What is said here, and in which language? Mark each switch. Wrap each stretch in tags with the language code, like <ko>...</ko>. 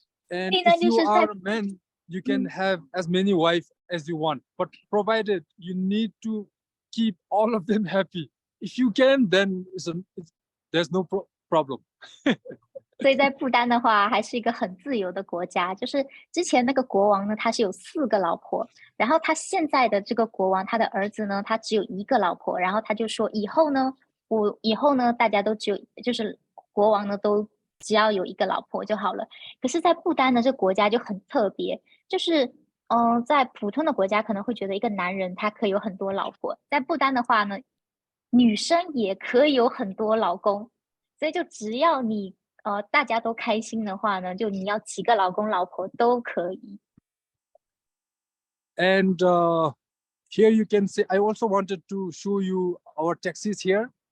<en>And if you are a man, you can have as many wives as you want, but provided you need to keep all of them happy. If you can, then there's no problem.</en> <zh>所以在不丹的话，还是一个很自由的国家。就是之前那个国王呢，他是有4个老婆，然后他现在的这个国王，他的儿子呢，他只有1个老婆，然后他就说以后呢，大家都就是国王呢都只要有1个老婆就好了。可是，在不丹呢，这个国家就很特别，就是在普通的国家可能会觉得一个男人他可以有很多老婆，在不丹的话呢，女生也可以有很多老公，所以就只要你大家都开心的话呢，就你要几个老公老婆都可以。</zh> <en>And here you can see, I also wanted to show you our taxis here.</en>